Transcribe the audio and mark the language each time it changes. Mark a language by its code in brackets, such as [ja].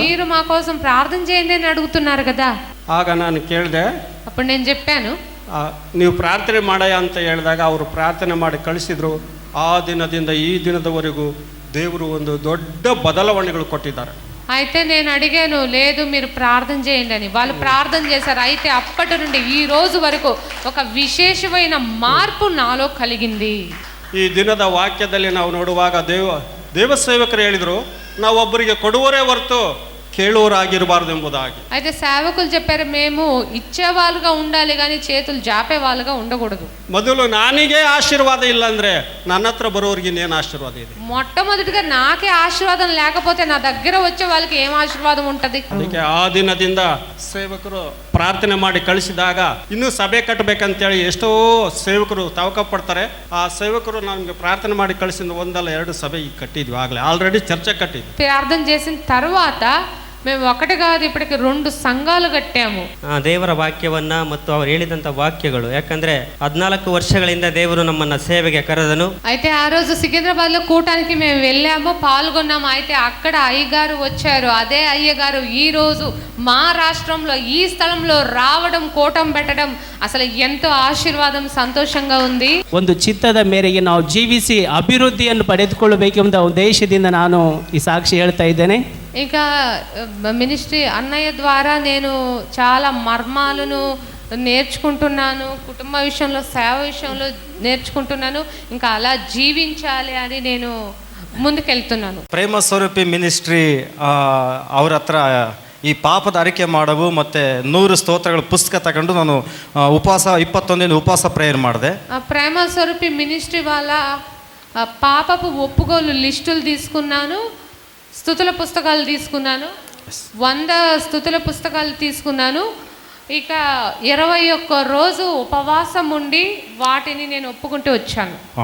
[te] మీరు మా కోసం ప్రార్థన చేయండి అని అడుగుతున్నారు కదా. [kn] ಆಗ ನಾನು ಕೇಳಿದೆ. [te] అప్పుడు నేను చెప్పాను, [kn] ನೀವು ಪ್ರಾರ್ಥನೆ ಮಾಡಯ್ಯ ಅಂತ ಹೇಳಿದಾಗ ಅವರು ಪ್ರಾರ್ಥನೆ ಮಾಡಿ ಕಳಿಸಿದ್ರು. ಆ ದಿನದಿಂದ ಈ ದಿನದವರೆಗೂ ದೇವರು ಒಂದು ದೊಡ್ಡ ಬದಲಾವಣೆಗಳು ಕೊಟ್ಟಿದ್ದಾರೆ. [te] అయితే నేను అడిగాను, లేదు మీరు ప్రార్థన చేయండి అని. వాళ్ళు ప్రార్థన చేశారు. అయితే అప్పటి నుండి ఈ రోజు వరకు ఒక విశేషమైన మార్పు నాలో కలిగింది. [kn] ಈ ದಿನದ ವಾಕ್ಯದಲ್ಲಿ ನಾವು ನೋಡುವಾಗ ದೇವ ಸೇವಕರು ಹೇಳಿದ್ರು, ನಾವು ಒಬ್ಬರಿಗೆ ಕೊಡುವರೇ ಹೊರತು ಕೇಳುವರಾಗಿರಬಾರ್ದು ಎಂಬುದಾಗಿ. [te] అయితే సేవకులు చెప్పారు, మేము ఇచ్చేవాళ్ళుగా ఉండాలి కానీ చేతులు జాపే వాళ్ళుగా ఉండకూడదు. [kn] ಮೊದಲು ನಾನಿಗೆ ಆಶೀರ್ವಾದ ಇಲ್ಲ ಅಂದ್ರೆ ನನ್ನ ಹತ್ರ ಬರೋರಿಗೆ ಇನ್ನೇನು ಆಶೀರ್ವಾದ ಇದೆ? [te] మొట్టమొదటిగా నాకే ఆశీర్వాదం లేకపోతే నా దగ్గర వచ్చే వాళ్ళకి ఏం ఆశీర్వాదం ఉంటది? [kn] ಅದಕ್ಕೆ ಆ ದಿನದಿಂದ ಸೇವಕರು ಪ್ರಾರ್ಥನೆ ಮಾಡಿ ಕಳಿಸಿದಾಗ ಇನ್ನೂ ಸಭೆ ಕಟ್ಟಬೇಕಂತೇಳಿ ಎಷ್ಟೋ ಸೇವಕರು ತವಕ ಪಡ್ತಾರೆ. ಆ ಸೇವಕರು ನಮಗೆ ಪ್ರಾರ್ಥನೆ ಮಾಡಿ ಕಳಿಸಿದ 1-2 ಸಭೆ ಕಟ್ಟಿದ್ವಿ. ಆಗಲೇ ಆಲ್ರೆಡಿ ಚರ್ಚೆ ಕಟ್ಟಿದ್ವಿ. [te] ప్రార్థన చేసిన తర్వాత మేము ఒకటి కాదు, ఇప్పటికి 2 సంఘాలు కట్టాము. [kn] ದೇವರ ವಾಕ್ಯವನ್ನ ಮತ್ತು ಅವರು ಹೇಳಿದಂಥ ವಾಕ್ಯಗಳು, ಯಾಕಂದ್ರೆ 14 ವರ್ಷಗಳಿಂದ ದೇವರು ನಮ್ಮನ್ನ ಸೇವೆಗೆ ಕರೆದನು. [te] అయితే ఆ రోజు సికింద్రాబాద్ లో కూటానికి మేము వెళ్ళాము, పాల్గొన్నాము. అయితే అక్కడ అయ్యగారు వచ్చారు. అదే అయ్యగారు ఈ రోజు మా రాష్ట్రంలో ఈ స్థలంలో రావడం, కూటం పెట్టడం అసలు ఎంతో ఆశీర్వాదం, సంతోషంగా ఉంది. [kn] ಒಂದು ಚಿತ್ತದ ಮೇರೆಗೆ ನಾವು ಜೀವಿಸಿ ಅಭಿವೃದ್ಧಿಯನ್ನು ಪಡೆದುಕೊಳ್ಳಬೇಕೆಂಬ ಉದ್ದೇಶದಿಂದ ನಾನು ಈ ಸಾಕ್ಷಿ ಹೇಳ್ತಾ ಇದ್ದೇನೆ. [te] ఇంకా మినిస్ట్రీ అన్నయ్య ద్వారా నేను చాలా మర్మాలను నేర్చుకుంటున్నాను. కుటుంబ విషయంలో, సేవ విషయంలో నేర్చుకుంటున్నాను. ఇంకా అలా జీవించాలి అని నేను ಮುಂದಕ್ಕೆಳ್తున్నాను. [kn] ಪ್ರೇಮ ಸ್ವರೂಪಿ ಮಿನಿಸ್ಟ್ರಿ ಅವ್ರ ಹತ್ರ ಈ ಪಾಪದ ಅರಿಕೆ ಮಾಡವು ಮತ್ತು 100 ಸ್ತೋತ್ರಗಳ ಪುಸ್ತಕ ತಗೊಂಡು ನಾನು ಉಪವಾಸ 21 ದಿನ ಉಪವಾಸ ಪ್ರೇಯರ್ ಮಾಡಿದೆ. [te] ప్రేమ స్వరూపి మినిస్ట్రీ వాళ్ళ పాపపు ఒప్పుకోలు లిస్టులు తీసుకున్నాను, స్తుతుల పుస్తకాలు తీసుకున్నాను, 100 స్తుతుల పుస్తకాలు తీసుకున్నాను. ఇక 21 రోజు ఉపవాసం ఉండి వాటిని నేను ఒప్పుకుంటూ వచ్చాను.